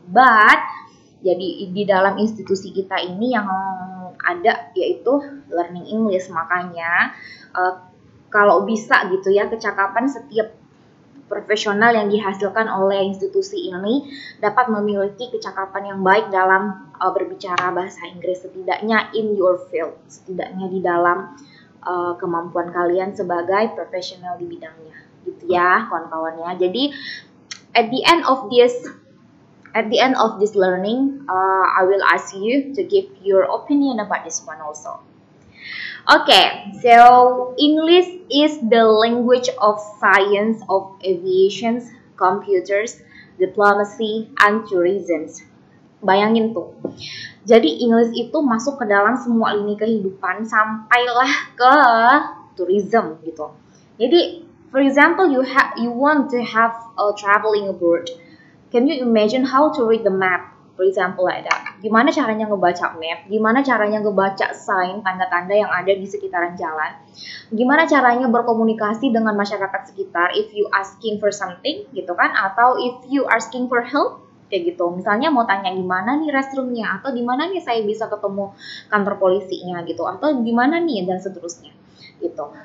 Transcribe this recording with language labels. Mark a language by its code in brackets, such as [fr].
[id] But jadi di dalam institusi kita ini yang ada yaitu learning English, makanya kalau bisa gitu ya, kecakapan setiap profesional yang dihasilkan oleh institusi ini dapat memiliki kecakapan yang baik dalam berbicara bahasa Inggris, setidaknya [en] in your field, [id] setidaknya di dalam kemampuan kalian sebagai profesional di bidangnya gitu ya kawan-kawannya. [en] Jadi at the end of this learning, I will ask you to give your opinion about this one also. Okay, so English is the language of science, of aviation, computers, diplomacy, and tourism. [id] Bayangin tuh. Jadi English itu masuk ke dalam semua lini kehidupan sampailah ke tourism gitu. Jadi [en] For example, you want to have a traveling abroad. Can you imagine how to read the map? For example like that. [id] Gimana caranya ngebaca map? Gimana caranya ngebaca sign, tanda-tanda yang ada di sekitaran jalan? Gimana caranya berkomunikasi dengan masyarakat sekitar [en] if you asking for something [id] gitu kan? [en] Atau if you asking for help? [id] Kayak gitu. Misalnya mau tanya gimana nih restroomnya, atau di mana nih saya bisa ketemu kantor polisinya gitu, atau di mana nih, dan seterusnya gitu.